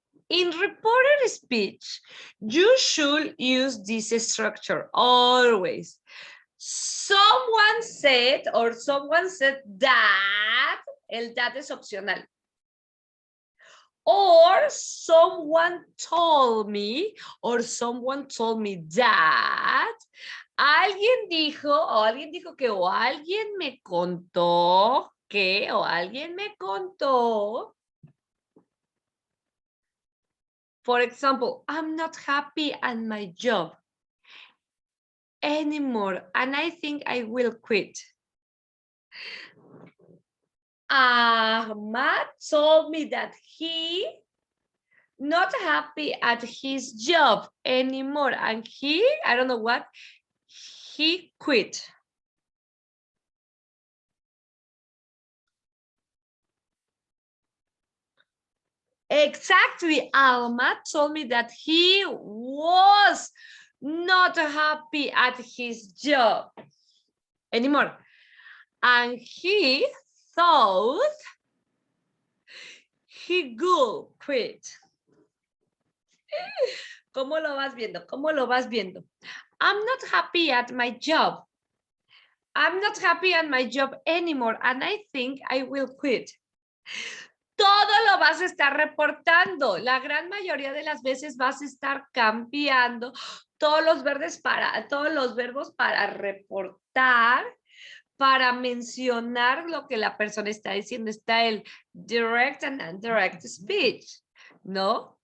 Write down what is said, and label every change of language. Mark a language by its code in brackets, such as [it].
[en] In reported speech, you should use this structure always. Someone said or someone said that, [es] el that es opcional. [en] Or someone told me, or someone told me that. [es] Alguien dijo, o alguien dijo que, o alguien me contó que, o alguien me contó. [en] For example, I'm not happy at my job anymore, and I think I will quit. Ahmad told me that he not happy at his job anymore, and he, I don't know what, he quit. Exactly, Ahmad told me that he was not happy at his job anymore, and he thought he would quit. [es] ¿Cómo lo vas viendo? ¿Cómo lo vas viendo? [en] I'm not happy at my job. I'm not happy at my job anymore, and I think I will quit. [es] Todo lo vas a estar reportando. La gran mayoría de las veces vas a estar cambiando todos los verbos para reportar, para mencionar lo que la persona está diciendo. Está el [en] direct and indirect speech, [es] ¿no?